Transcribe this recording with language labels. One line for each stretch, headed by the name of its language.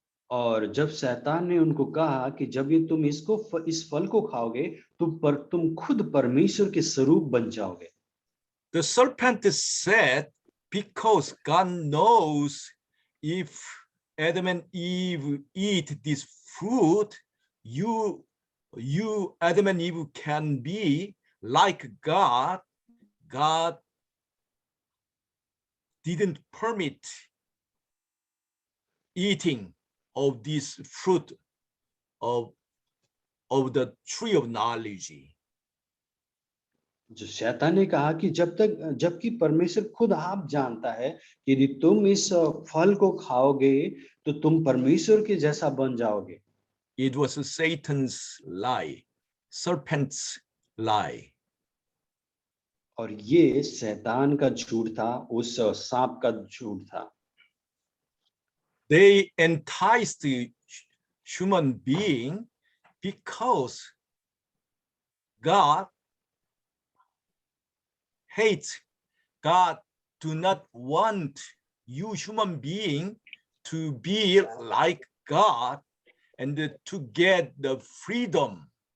Hindi: और जब शैतान ने उनको कहा कि जब ये तुम इस फल को खाओगे तुम खुद परमेश्वर के स्वरूप बन जाओगे.
English: The serpent said, because God knows if Adam and Eve eat this fruit, you Adam and Eve can be like God. God didn't permit eating of this fruit of the tree of knowledge.
Hindi: जो शैतान ने कहा कि जबकि परमेश्वर खुद आप जानता है कि यदि तुम इस फल को खाओगे तो तुम परमेश्वर के जैसा बन जाओगे.
English: It was Satan's lie, serpent's lie.
Hindi: और ये शैतान का झूठ था, उस सांप का झूठ था.
English: They enticed the human being because God hates. God do not want you human being to be like God and to get the freedom.